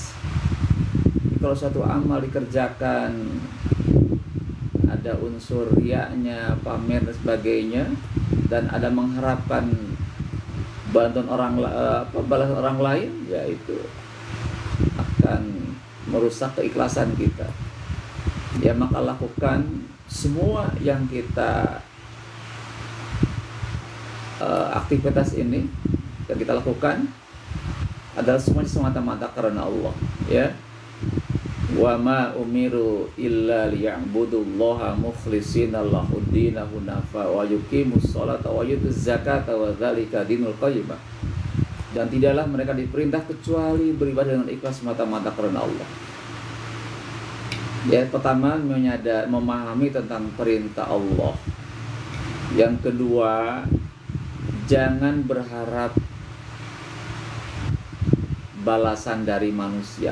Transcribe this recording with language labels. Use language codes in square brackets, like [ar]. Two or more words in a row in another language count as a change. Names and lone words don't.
[id] Kalau suatu amal dikerjakan ada unsur riyanya, pamer dan sebagainya, dan ada mengharapkan bantuan balas orang lain, yaitu akan merusak keikhlasan kita. Ya, maka lakukan semua yang kita aktivitas ini yang kita lakukan adalah semuanya semata-mata karena Allah, ya. [ar] وما أمروا إلا ليعبدوا الله مخلصين له الدين حنفاء ويقيموا الصلاة ويؤتوا الزكاة وذلك دين القيمة. [id] Dan tidaklah mereka diperintah kecuali beribadah dengan ikhlas semata-mata karena Allah. Ya, pertama memahami tentang perintah Allah. Yang kedua, jangan berharap balasan dari manusia.